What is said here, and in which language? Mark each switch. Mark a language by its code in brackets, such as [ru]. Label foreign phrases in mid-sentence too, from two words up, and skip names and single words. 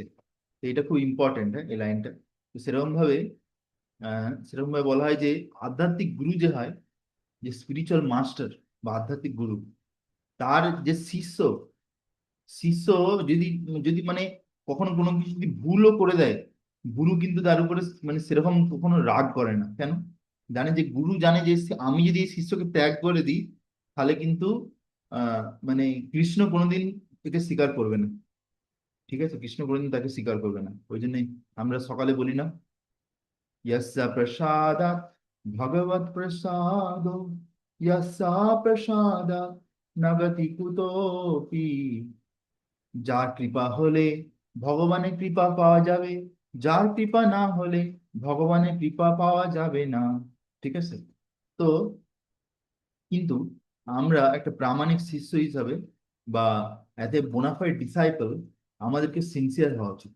[bn] তো এটা খুব ইম্পর্টেন্ট, হ্যাঁ, এই লাইনটা। তো সেরকম ভাবে বলা হয় যে আধ্যাত্মিক গুরু যে হয়, যে [en] spiritual master [bn] বা আধ্যাত্মিক গুরু, তার যে শিষ্য শিষ্য যদি যদি মানে কখনো কোনো কিছু যদি ভুলও করে দেয়, গুরু কিন্তু তার উপরে মানে সেরকম কখনো রাগ করে না। কেন? জানে যে গুরু জানে যে আমি যদি এই শিষ্যকে ত্যাগ করে দিই, তাহলে কিন্তু মানে কৃষ্ণ কোনোদিন একে স্বীকার করবে না। ঠিক আছে? কৃষ্ণ কোনোদিন তাকে স্বীকার করবে না। ওই জন্যই আমরা সকালে বলি না, [sa] यस्य प्रसादात् भगवत् प्रसादो, यस्य प्रसादात् न गति कुतोपि। [bn] যার কৃপা হলে ভগবানের কৃপা পাওয়া যাবে, যার কৃপা না হলে ভগবানের কৃপা পাওয়া যাবে না। ঠিক আছে? তো কিন্তু আমরা একটা প্রামাণিক শিষ্য হিসাবে বা [en] as a bonafide disciple, [bn] আমাদেরকে সিনসিয়ার হওয়া উচিত।